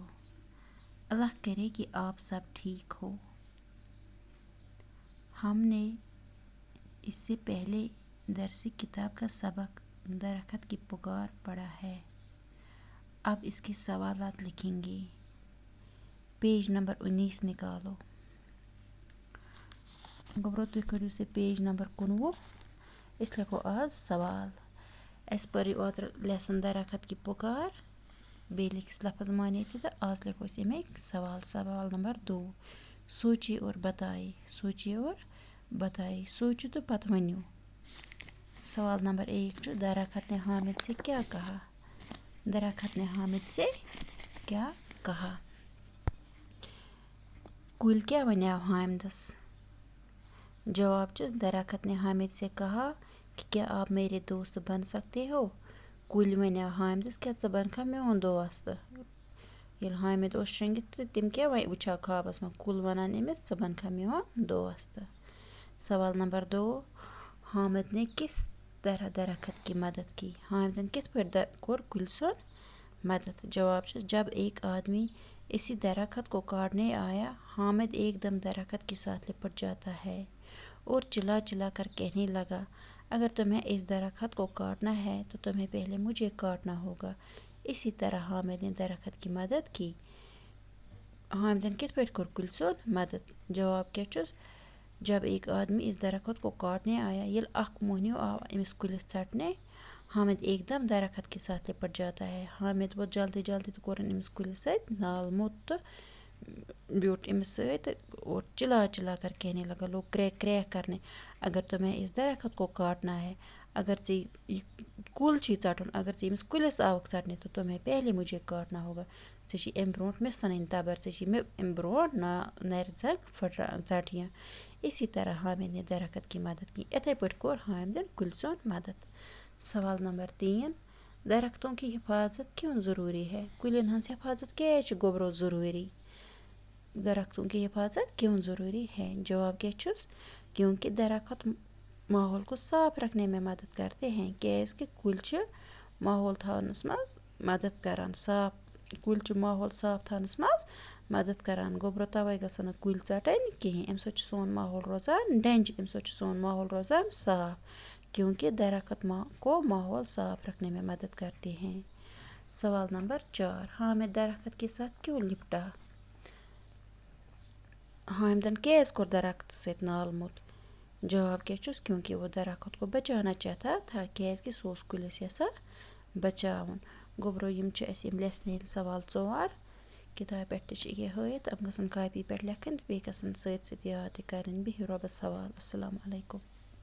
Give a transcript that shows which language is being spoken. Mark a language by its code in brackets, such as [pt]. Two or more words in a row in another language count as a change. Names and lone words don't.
[ur] اللہ کرے کہ آپ سب ٹھیک ہو. ہم نے اس سے پہلے درسی کتاب کا سبق درخت کی پکار پڑھا ہے. اب اس کے سوالات لکھیں گے. [en] page number [ur] 19 نکالو. [ks] گبرو تُہۍ کٔرِو سے [en] page number [ks] 19. أسۍ لیکھو آز سوال. اَسہِ پٔرِو اوترٕ لیسن درخت کی پکار. بیٚیہِ لیکھِس لفظ مانے تہِ تہٕ آز لیکھو أسۍ اَمِکۍ سوال. [ur] سوال نمبر 2. سوچیے اور بتائیے. سوچیے اور بتائیے. [ks] سوچو تو پتہٕ ؤنِو. سوال نمبر 1 چھُ [ur] درخت نے حامد سے کیا کہا. درخت نے حامد سے کیا کہا. [ks] کُلۍ کیٛاہ وَنیٛاو حامدس. جواب چھُس [ur] درخت نے حامد سے کہا کہ کیا آپ میرے دوست بن سکتے ہو. [ks] کُلۍ وَنیٛاو حامدس کیٛاہ ژٕ بنکھا میون دوست. ییٚلہِ حامد اوس شۄنٛگِتھ تہٕ تِم کیٛاہ وٕچھاو خوابس منٛز. کُل وَنان أمِس ژٕ بنکھا میون دوست. [ur] سوال نمبر 2. حامد نے کس طرح درخت کی مدد کی. [ks] حامدن کِتھ پٲٹھۍ کوٚر کُلۍ سُنٛد مدد. جواب چھُس [ur] جب ایک آدمی اسی درخت کو کاٹنے آیا حامد ایک دم درخت کے ساتھ لپٹ جاتا ہے اور چلا چلا کر کہنے لگا اگر تمہیں اس درخت کو کاٹنا ہے تو تمہیں پہلے مجھے کاٹنا ہوگا. اسی طرح حامد نے درخت کی مدد کی. [ks] حامدن کِتھ پٲٹھۍ کوٚر کُلۍ سُنٛد مدد. جواب کیٛاہ چھُس [ur] جب ایک آدمی اس درخت کو کاٹنے آیا [ks] ییٚلہِ اکھ موہنیو آو أمِس کُلِس ژٹنہِ [ur] حامد ایک دم درخت کے ساتھ لپٹ جاتا ہے. [ks] حامد ووت جلدی جلدی تہٕ کوٚرُن أمِس کُلِس سۭتۍ نال موٚت تہٕ بیوٗٹھ أمِس سۭتۍ تہٕ [ur] اور چلا چلا کر کہنے لگا لوگ کریک کریک کرنے اگر تمہیں اس درخت کو کاٹنا ہے [ks] اگر ژےٚ یہِ کُل چھُے ژٹُن اگر ژٕ ییٚمِس کُلِس آوُکھ ژٹنہِ [ur] تو تمہیں پہلے مجھے کاٹنا ہوگا. [ks] ژےٚ چھی اَمہِ برونٛٹھ مےٚ ژھٕنٕنۍ تبر. ژےٚ چھی مےٚ اَمہِ برونٛٹھ نرِ ژنٛگ ژٹہِ. [ur] اسی طرح حامد نے درخت کی مدد کی. [ks] اِتھے پٲٹھۍ کوٚر حامدن کُلۍ سُنٛد مدد. [ur] سوال نمبر 3. درختوں کی حفاظت کیوں ضروری ہے. [ks] کُلٮ۪ن ہٕنٛز حفاظت کیٛازِ چھِ گوٚبرو ضروٗری. [ur] درختوں کی حفاظت کیوں ضروری ہے. [ks] جواب کیا چھُس [ur] کیونکہ درخت ماحول کو صاف رکھنے میں مدد کرتے ہیں. [ks] کیٛازِ کہِ کُلۍ چھِ ماحول تھاونس منٛز مدد کران. صاف کُلۍ چھِ ماحول صاف تھاونس منٛز مدد کران. گوٚبرو تَوَے گژھن نہٕ کُلۍ ژٹٕنۍ کِہیٖنۍ. اَمہِ سۭتۍ چھُ سون ماحول روزان ڈنٛجہِ. اَمہِ سۭتۍ چھُ سون ماحول روزان صاف [ur] کیونکہ درخت کو ماحول صاف رکھنے میں مدد کرتے ہیں. سوال نمبر 4. حامد درخت کے ساتھ کیوں لپٹا. [ks] حامدن کیٛازِ کوٚر درختس سۭتۍ نال موٚت. جواب کیٛاہ چھُس [ur] کیونکہ وہ درخت کو بچانا چاہتا تھا. [ks] کیٛازِ کہِ سُہ اوس کُلِس یژھان بچاوُن. گوٚبرو یِم چھِ اَسہِ یِم لیسنہِ ہٕنٛدۍ سوال 4. کِتابہِ پٮ۪ٹھ تہِ چھِ یہِ ہٲیِتھ. یِم گژھن کاپی پٮ۪ٹھ لیکھٕنۍ تہٕ بیٚیہِ گژھن سۭتۍ سۭتۍ یاد تہِ کَرٕنۍ. بِہِو رۄبَس حوال. [ar] السلام علیکُم.